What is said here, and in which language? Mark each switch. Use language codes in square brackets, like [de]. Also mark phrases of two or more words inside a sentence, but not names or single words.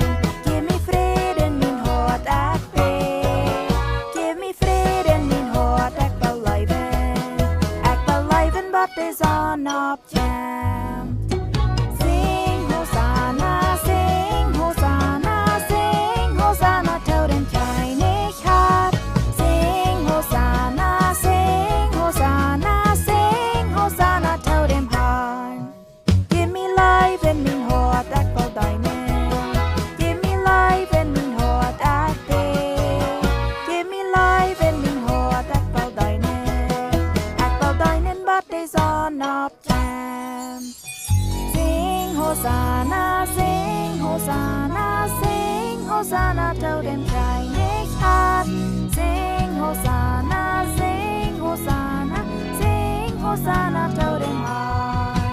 [pdt] Jäw Mie Fräd in mien Hoat, ek bid. Jäw Mie Fräd in mien Hoat, ek wil Leewen, [en] but de zon op Kjemt. Sing Hosanna, sing Hosanna, sing Hosanna, [pdt] daut in Kjeenich Harn. [en] Sing Hosanna, sing Hosanna, sing Hosanna, [pdt] daut in Harn. Jäw Mie Leewen mien Hoat, ek wil deenen. Jäw Mie Leewen mien Hoat, ek bid. Jäw Mie Leewen mien Hoat, ek wil deenen, but de zon op Kjemt. [en] Sing Hosanna, sing Hosanna, sing Hosanna, [pdt] daut in Kjeenich Harn. [en] Sing Hosanna, sing Hosanna, sing Hosanna, [pdt] daut in Harn.